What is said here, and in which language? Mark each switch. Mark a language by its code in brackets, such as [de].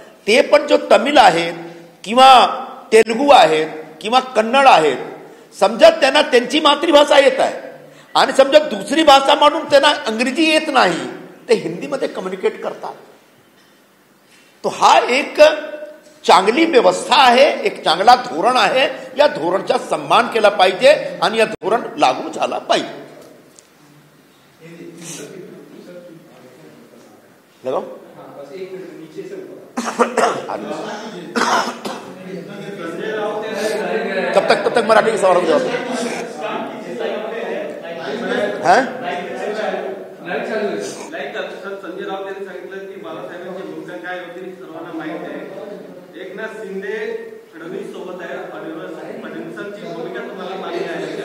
[mr] ते पण जो तमिळ आहेत किंवा तेलुगू आहेत किंवा कन्नड आहेत, समजा त्यांना त्यांची मातृभाषा येत आहे आणि समजा दुसरी भाषा म्हणून त्यांना इंग्रजी येत नाही, ते हिंदीमध्ये कम्युनिकेट करतात. तो हा एक चांगली व्यवस्था आहे, एक चांगला धोरण आहे. या धोरणचा सन्मान केला पाहिजे आणि या धोरण लागू झाला पाहिजे. [hi] लगाओ तब तक मराठी के सवालों का जवाब [mr] संजय राऊत यांनी सांगितलं की बाळासाहेबांची भूमिका काय होती सर्वांना माहित आहे. एकनाथ शिंदे फडणवीस सोबत आहे, फडणवीसांची भूमिका तुम्हाला माहिती आहे.